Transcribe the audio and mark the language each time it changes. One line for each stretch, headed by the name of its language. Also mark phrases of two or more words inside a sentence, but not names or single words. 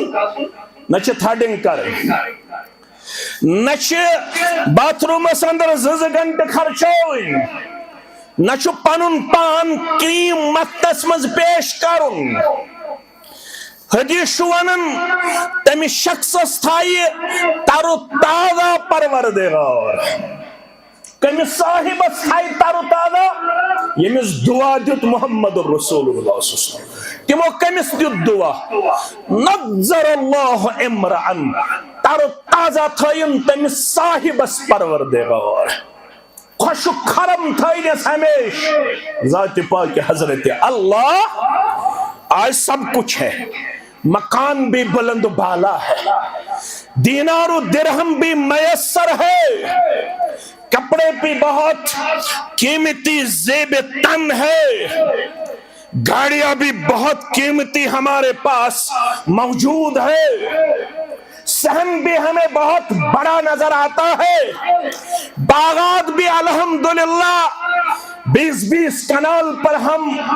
Kashmiri: نہ چھِ تھڈنگ کرٕنۍ نہ چھِ باتھ روٗمس اندر 2 گنٹہٕ خرچاوٕنۍ نہ چھُ پنُن پان کریم مستس منٛز پیش کرُن حدیث چھُ ونان تمہِ شخصس تھایہِ ترو تازہ پروردگار کٔمِس صاحبس تھایہِ ترو تازہ ییٚمِس دعا دیُت محمد رسول اللہ
Arabic: صلی اللہ علیہ وسلم
Kashmiri: تِمو کٔمِس دیُت دعا
Arabic: نضر اللہ امرأن
Kashmiri: ترو تازہ تھٲیِن تٔمِس صاحبس پروردگار خوشک خرم تھٲینس ہمیشہ ذات
Urdu: پاک حضرت اللہ آج سب کچھ ہے مکان بھی بلند بالا ہے دینار و درہم بھی میسر ہے کپڑے بھی بہت قیمتی زیب تن ہے گاڑیاں بھی بہت قیمتی ہمارے پاس موجود ہے صحن بھی ہمیں بہت بڑا نظر آتا ہے باغات بھی الحمدللہ 20 کنال پر ہم